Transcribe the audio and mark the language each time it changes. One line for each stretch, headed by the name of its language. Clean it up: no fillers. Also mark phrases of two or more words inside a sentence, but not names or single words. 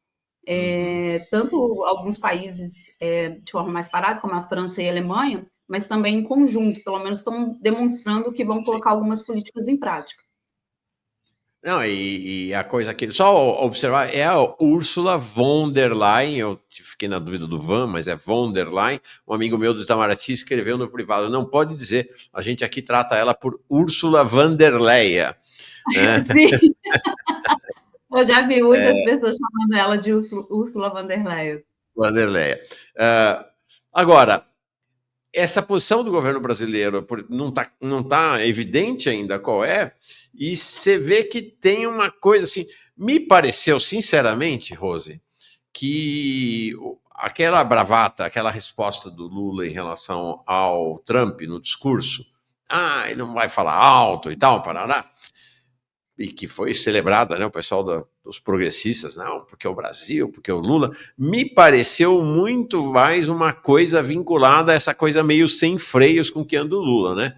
Portuguese: Tanto alguns países de forma mais parada, como a França e a Alemanha, mas também em conjunto, pelo menos estão demonstrando que vão colocar algumas políticas em prática. Não, e a coisa que só observar é a Ursula von der Leyen. Eu fiquei na dúvida do Van, mas é von der Leyen. Um amigo meu do Itamaraty escreveu no privado: não pode dizer, a gente aqui trata ela por Ursula von der Leyen. Né? Sim, eu já vi muitas pessoas chamando ela de Ursula von der Leyen. Von der Leyen. Agora, essa posição do governo brasileiro não tá evidente ainda qual é, e você vê que tem uma coisa assim. Me pareceu, sinceramente, Rose, que aquela bravata, aquela resposta do Lula em relação ao Trump no discurso, ele não vai falar alto e tal, parará, e que foi celebrada, né, o pessoal dos progressistas, não, porque o Brasil, porque o Lula, me pareceu muito mais uma coisa vinculada a essa coisa meio sem freios com que anda o Lula, né?